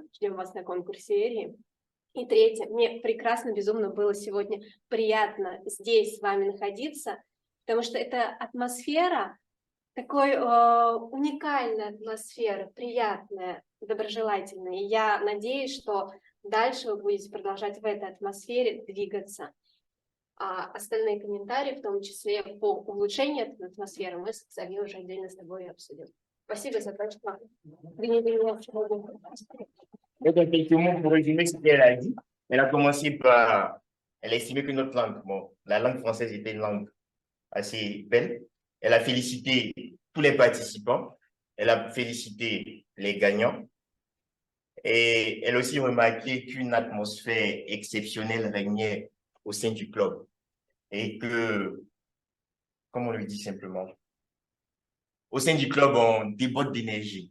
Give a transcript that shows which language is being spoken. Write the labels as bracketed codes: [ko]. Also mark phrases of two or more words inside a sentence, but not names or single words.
[ru] Ждем вас на конкурсе серии. И третье, мне прекрасно, безумно было сегодня приятно здесь с вами находиться, потому что это атмосфера, такой уникальная атмосфера, приятная, доброжелательная. И я надеюсь, что дальше вы будете продолжать в этой атмосфере двигаться. А остальные комментарии, в том числе по улучшению этой атмосферы, мы с Ксавье уже отдельно с тобой обсудим. Спасибо за то, что приняли меня сегодня. [fr] Donc, en quelques mots, pour résumer ce qu'elle a dit, elle a commencé par, elle a estimé que notre langue, bon, la langue française était une langue assez belle. Elle a félicité tous les participants, elle a félicité les gagnants et elle a aussi remarqué qu'une atmosphère exceptionnelle régnait au sein du club et que, comme on le dit simplement, au sein du club, on déborde d'énergie.